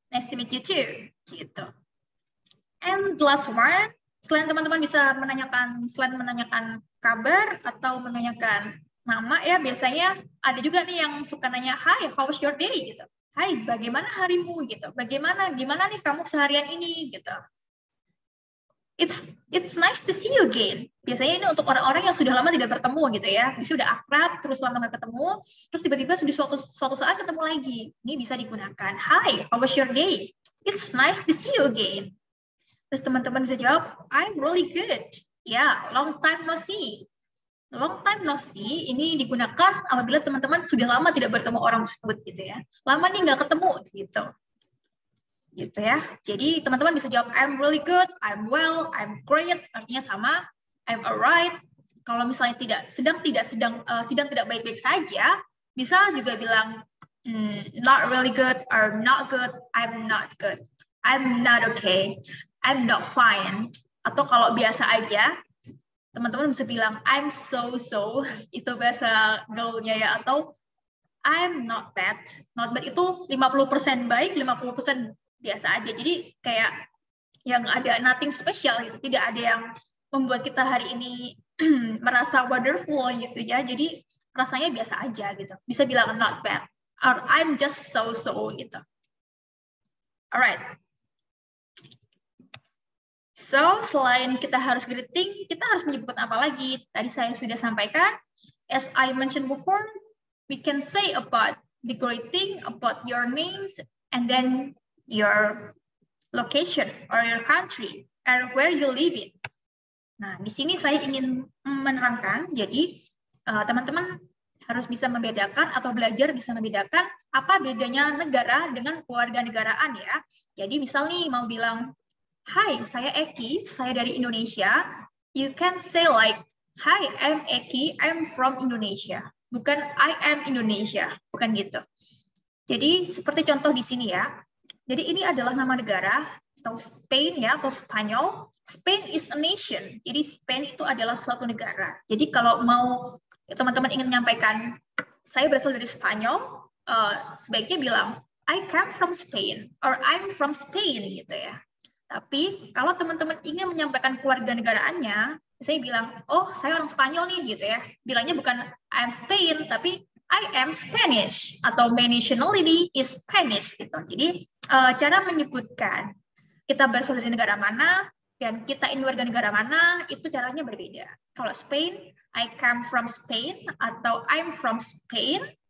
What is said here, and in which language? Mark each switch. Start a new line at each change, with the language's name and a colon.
English: Nice to meet you too.
Indonesian: Gitu.
English: And the last one,
Indonesian: selain teman-teman bisa menanyakan kabar atau menanyakan nama ya, biasanya ada juga nih yang suka nanya,
English: hi, how was your day?
Indonesian: Gitu. Hai, bagaimana harimu? Gitu. Gimana nih kamu seharian ini? Gitu.
English: It's nice to see you again.
Indonesian: Biasanya ini untuk orang-orang yang sudah lama tidak bertemu gitu ya. Bisa sudah akrab, terus lama nggak ketemu, terus tiba-tiba sudah suatu saat ketemu lagi. Ini bisa digunakan,
English: hi, how was your day? It's nice to see you again.
Indonesian: Terus teman-teman bisa jawab,
English: I'm really good.
Indonesian: Ya,
English: long time no see. Long time no see
Indonesian: ini digunakan apabila teman-teman sudah lama tidak bertemu orang tersebut gitu ya. Lama nih nggak ketemu gitu. Gitu ya. Jadi teman-teman bisa jawab
English: I'm really good, I'm well, I'm great.
Indonesian: Artinya sama,
English: I'm alright.
Indonesian: Kalau misalnya sedang tidak baik-baik saja, bisa juga bilang
English: not really good or not good,
Indonesian: I'm not good.
English: I'm not okay. I'm not fine.
Indonesian: Atau kalau biasa aja, teman-teman bisa bilang
English: I'm so
Indonesian: itu bahasa gaulnya ya, atau
English: I'm not bad. Not bad
Indonesian: itu 50% baik, 50% biasa aja. Jadi kayak yang ada
English: nothing special
Indonesian: gitu, tidak ada yang membuat kita hari ini merasa wonderful gitu ya. Jadi rasanya biasa aja gitu. Bisa bilang
English: not bad or I'm just so
Indonesian: gitu.
English: Alright. So,
Indonesian: selain kita harus greeting, kita harus menyebutkan apa lagi? Tadi saya sudah sampaikan,
English: as I mentioned before, we can say about the greeting, about your names, and then your location or your country, and where you live in.
Indonesian: Nah, di sini saya ingin menerangkan, jadi teman-teman harus bisa membedakan atau belajar bisa membedakan apa bedanya negara dengan kewarganegaraan ya. Jadi misal nih mau bilang, hai, saya Eki, saya dari Indonesia,
English: You can say like, "Hi, I'm Eki, I'm from Indonesia."
Indonesian: Bukan
English: I am Indonesia,
Indonesian: bukan gitu. Jadi seperti contoh di sini ya. Jadi ini adalah nama negara atau Spain ya atau Spanyol.
English: Spain is a nation.
Indonesian: Jadi Spain itu adalah suatu negara. Jadi kalau mau teman-teman ingin menyampaikan saya berasal dari Spanyol, sebaiknya bilang
English: I come from Spain
Indonesian: or I'm from Spain gitu ya. Tapi kalau teman-teman ingin menyampaikan kewarganegaraannya, saya bilang, oh saya orang Spanyol nih gitu ya. Bilangnya bukan
English: I'm Spain,
Indonesian: tapi
English: I am Spanish
Indonesian: atau
English: my nationality is Spanish
Indonesian: gitu. Jadi cara menyebutkan kita berasal dari negara mana dan kita ini warga negara mana itu caranya berbeda. Kalau
English: Spain, I come from Spain atau I'm from Spain.